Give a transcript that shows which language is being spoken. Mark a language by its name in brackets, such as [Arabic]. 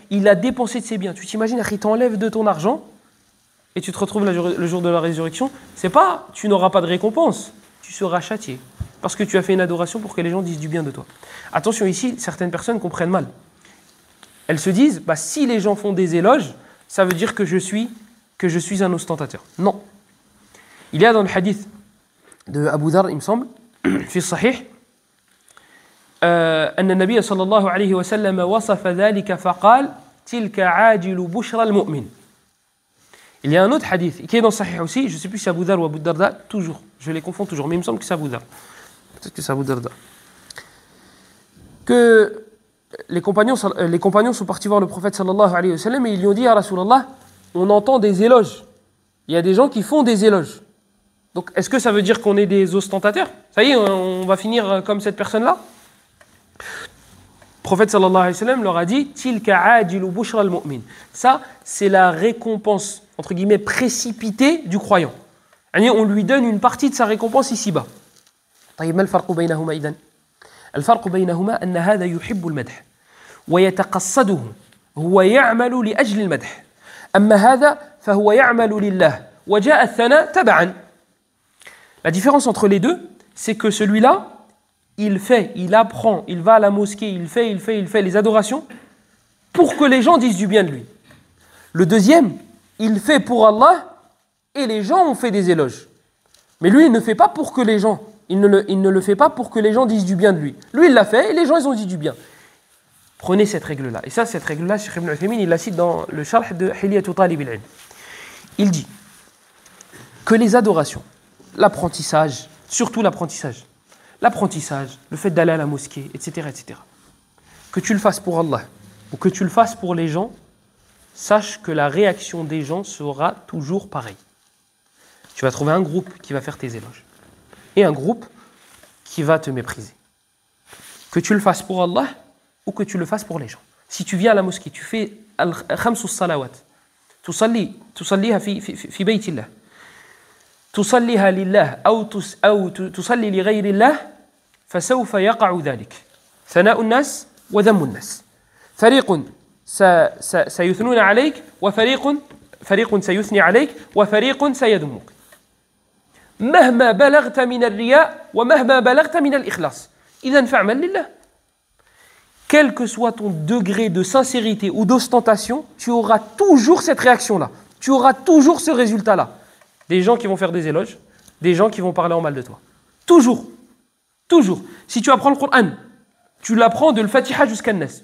[French] Il a dépensé de ses biens. Tu t'imagines, il t'enlève de ton argent et tu te retrouves le jour de la résurrection. C'est pas, tu n'auras pas de récompense. Tu seras châtié. Parce que tu as fait une adoration pour que les gens disent du bien de toi. Attention, ici, certaines personnes comprennent mal. Elles se disent, bah, si les gens font des éloges, ça veut dire que je suis un ostentateur. Non. Il y a dans le hadith de Abu Dharr, il me semble, [Arabic] في الصحيح أن النبي صلى الله عليه وسلم وصف ذلك فقال تلك عاجل بشرى المؤمن. [French] Il y a un autre hadith qui est dans le Sahih aussi, je ne sais plus si c'est Abu Dharr ou Abu Darda, toujours, je les confonds toujours, mais il me semble que c'est Abu Dharr. Peut-être que c'est Abu Darda. Que les compagnons sont partis voir le prophète sallallahu alayhi wa sallam et ils lui ont dit à Rasulallah, on entend des éloges. Il y a des gens qui font des éloges. Donc, est-ce que ça veut dire qu'on est des ostentateurs? Ça y est, on va finir comme cette personne-là? Le prophète sallallahu alayhi wa sallam leur a dit [Arabic] Tilka ajilu bushra al-mu'min. [French] Ça, c'est la récompense, entre guillemets, précipitée du croyant. On lui donne une partie de sa récompense ici-bas. [Arabic] طيب ما الفرق بينهما إذن؟ الفرق بينهما أن هذا يحب المدح ويتقصده هو يعمل لأجل المدح أما هذا فهو يعمل لله وجاء الثناء تبعا. [French] La différence entre les deux, c'est que celui-là, il fait, il apprend, il va à la mosquée, il fait les adorations pour que les gens disent du bien de lui. Le deuxième, il fait pour Allah et les gens ont fait des éloges. Mais lui, il ne fait pas pour que les gens, il ne le fait pas pour que les gens disent du bien de lui. Lui, il l'a fait et les gens, ils ont dit du bien. Prenez cette règle-là. Et ça, cette règle-là, Cheikh Ibn Uthaymin, il la cite dans le Sharh de Hilyatu Talib al-Ilm. Il dit que les adorations, l'apprentissage, surtout l'apprentissage, le fait d'aller à la mosquée, etc., que tu le fasses pour Allah ou que tu le fasses pour les gens, sache que la réaction des gens sera toujours pareille. Tu vas trouver un groupe qui va faire tes éloges et un groupe qui va te mépriser. Que tu le fasses pour Allah ou que tu le fasses pour les gens. Si tu viens à la mosquée, tu fais [Arabic] al-khamsu salawat, tusalliha fi baytillah, tusalliha lillah أو تصلي لغير الله فسوف يقع ذلك ثناء الناس وذم الناس فريق سيثنون عليك فريق سيثني عليك وفريق سيذمك مهما بلغت من الرياء ومهما بلغت من الإخلاص إذن فاعمل لله. [French] Quel que soit ton degré de sincérité ou d'ostentation, tu auras toujours cette réaction-là. Tu auras toujours ce résultat-là. Des gens qui vont faire des éloges, des gens qui vont parler en mal de toi. Toujours. Toujours. Si tu apprends le Coran, tu l'apprends de l'Fatiha jusqu'à Nas.